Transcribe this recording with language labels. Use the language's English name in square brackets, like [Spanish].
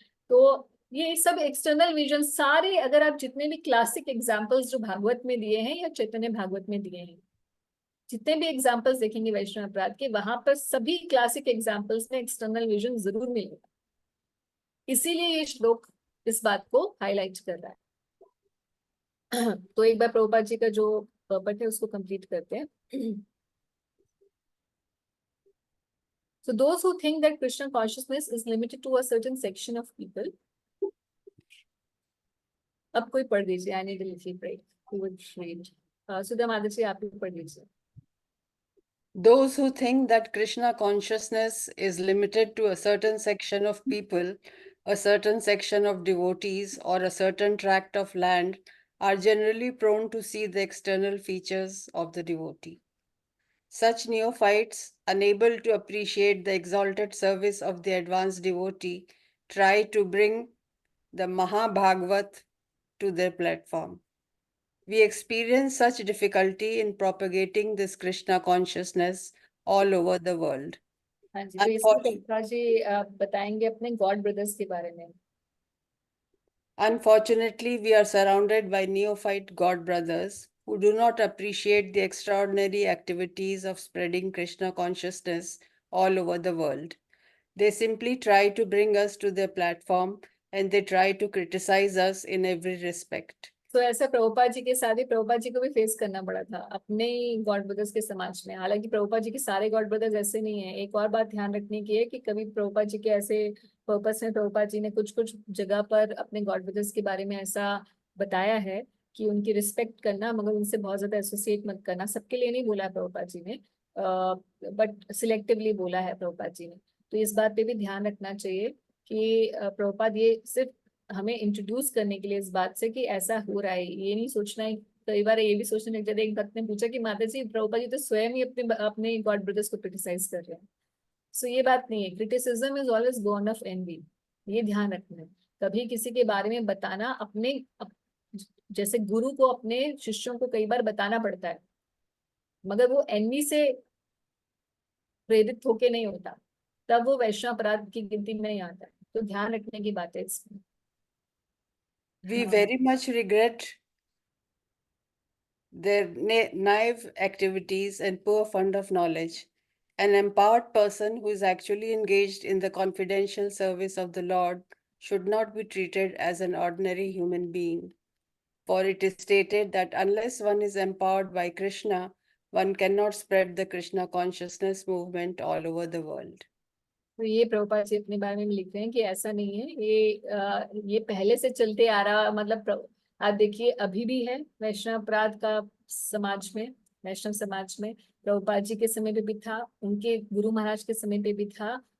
[Hindi] तो ये सब एक्सटर्नल विजन सारे, अगर आप जितने भी क्लासिक एग्जाम्पल्स जो भागवत में दिए हैं या चैतन्य भागवत में दिए हैं, जितने भी एग्जाम्पल्स देखेंगे वैष्णव अपराध के, वहां पर सभी क्लासिक एग्जाम्पल्स में एक्सटर्नल विजन जरूर मिलेगा। इसीलिए ये श्लोक इस बात को हाईलाइट कर रहा है। तो एक बार प्रभुपाद जी का जो पर्पट है उसको कंप्लीट करते हैं। [English] So those who think that Krishna consciousness is limited to a certain section of people. [Hindi] अब कोई पढ़ दीजिए, [English] I need a little break. Who would read? [Hindi] सुधा माधव जी आप भी पढ़ लीजिए। [English] Those who think that Krishna consciousness is limited to a certain section of people, a certain section of devotees, or a certain tract of land are generally prone to see the external features of the devotee. Such neophytes, unable to appreciate the exalted service of the advanced devotee, try to bring the Mahabhagavat to their platform. We experience such difficulty in propagating this Krishna consciousness all over the world. [Hindi] हाँ जी, तो इसमें प्रभुपाद जी बताएंगे अपने God brothers के बारे में। [English] Unfortunately, we are surrounded by neophyte God brothers who do not appreciate the extraordinary activities of spreading Krishna consciousness all over the world. They simply try to bring us to their platform and they try to criticize us in every respect. [Hindi] तो ऐसा प्रभुपाद जी के साथ ही प्रभुपाद जी को भी face करना पड़ा था अपने ही गॉड ब्रदर्स के समाज में। हालांकि प्रभुपाद जी के सारे गॉड ब्रदर्स ऐसे नहीं है। एक और बात ध्यान रखने की है कि कभी प्रभुपाद जी के ऐसे पर्पस में प्रभुपाद जी ने कुछ कुछ जगह पर अपने गॉड ब्रदर्स के बारे में ऐसा बताया है कि उनकी रिस्पेक्ट करना, मगर उनसे बहुत ज्यादा एसोसिएट मत करना। सबके लिए नहीं बोला है प्रभुपाद जी ने, [English] but selectively [Hindi] बोला है प्रभुपाद जी ने। तो इस बात पे भी ध्यान रखना चाहिए कि प्रभुपाद ये सिर्फ हमें इंट्रोड्यूस करने के लिए इस बात से कि ऐसा हो रहा है, ये नहीं सोचना है। कई बार ये भी सोचने लग जाते हैं। एक भक्त ने पूछा कि माता जी प्रभुपाद जी तो स्वयं ही अपने अपने गॉड ब्रदर्स को क्रिटिसाइज कर रहे हैं। सो ये बात नहीं है। [English] criticism is always born of envy, [Hindi] ये ध्यान रखना है। कभी किसी के बारे में बताना अपने जैसे गुरु को अपने शिष्यों को कई बार बताना पड़ता है, मगर वो एनवी से प्रेरित होके नहीं होता, तब वो वैष्णव अपराध की गिनती में नहीं आता है। तो ध्यान रखने की बात है इसमें। [English] We very much regret their naive activities and poor fund of knowledge. An empowered person who is actually engaged in the confidential service of the Lord should not be treated as an ordinary human being. For it is stated that unless one is empowered by Krishna, one cannot spread the Krishna consciousness movement all over the world. [Hindi] तो ये प्रभुपाद जी अपने बारे में लिख रहे हैं कि ऐसा नहीं है। ये पहले से चलते आ रहा, मतलब आप देखिए अभी भी है वैष्णव अपराध का समाज में, वैष्णव समाज में। प्रभुपाद जी के समय पे भी था, उनके गुरु महाराज के समय पे भी था।